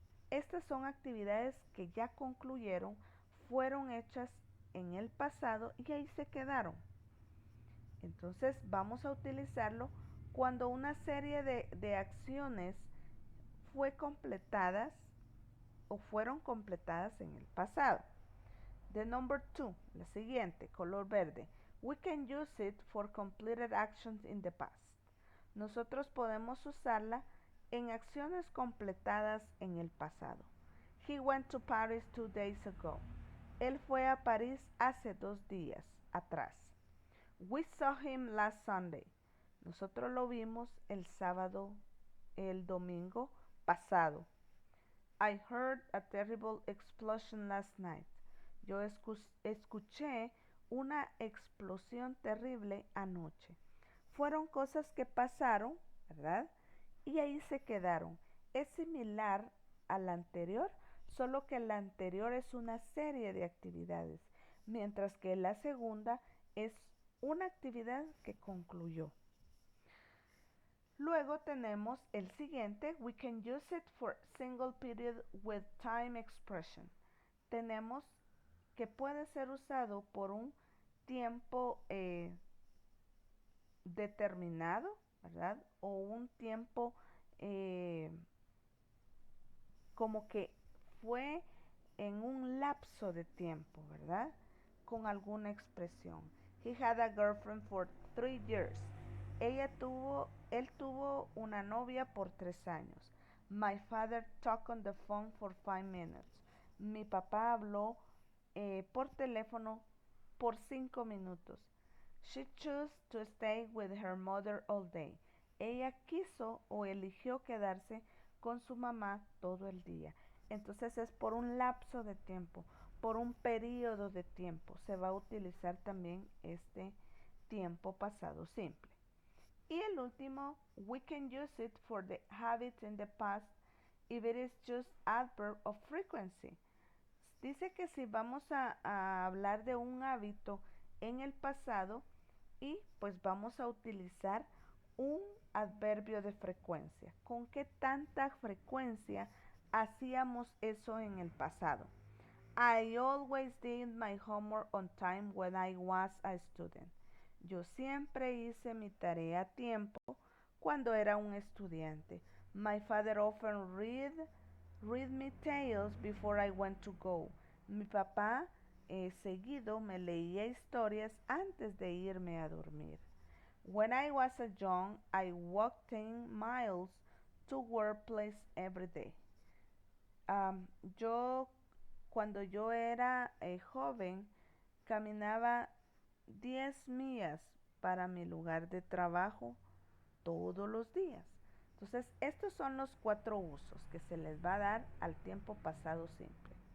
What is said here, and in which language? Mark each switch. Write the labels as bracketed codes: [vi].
[es] Estas son actividades que ya concluyeron, fueron hechas en el pasado y ahí se quedaron. Entonces vamos a utilizarlo cuando una serie de acciones fue completadas o fueron completadas en el pasado. [en] The number 2, [es] la siguiente, color verde. [en] We can use it for completed actions in the past. [es] Nosotros podemos usarla en acciones completadas en el pasado. [en] He went to Paris 2 days ago. [es] Él fue a París hace 2 días atrás. [en] We saw him last Sunday. [es] Nosotros lo vimos el domingo pasado. [en] I heard a terrible explosion last night. [es] Yo escuché una explosión terrible anoche. Fueron cosas que pasaron, ¿verdad? Y ahí se quedaron. Es similar a la anterior, solo que la anterior es una serie de actividades, mientras que la segunda es una actividad que concluyó. Luego tenemos el siguiente, [en] we can use it for single period with time expression. [es] Tenemos que puede ser usado por un tiempo determinado, ¿verdad? O un tiempo como que fue en un lapso de tiempo, ¿verdad? Con alguna expresión. [en] He had a girlfriend for 3 years. [es] Él tuvo una novia por 3 años. [en] My father talked on the phone for 5 minutes. [es] Mi papá habló por teléfono por 5 minutos. [en] She chose to stay with her mother all day. [es] Ella quiso o eligió quedarse con su mamá todo el día. entonces es por un lapso de tiempo, por un periodo de tiempo. Se va a utilizar también este tiempo pasado simple. Y el último, [en] we can use it for the habits in the past if it is just adverb of frequency. [es] Dice que si vamos a hablar de un hábito en el pasado y pues vamos a utilizar un adverbio de frecuencia. ¿Con qué tanta frecuencia hacíamos eso en el pasado? [en] I always did my homework on time when I was a student. [es] Yo siempre hice mi tarea a tiempo cuando era un estudiante. [en] My father often read me tales before I went to go. [es] Mi papá seguido me leía historias antes de irme a dormir. [en] When I was a young, I walked 10 miles to workplace every day. [es] Um, yo, cuando yo era joven, caminaba 10 millas para mi lugar de trabajo todos los días. Entonces, estos son los 4 usos que se les va a dar al tiempo pasado simple.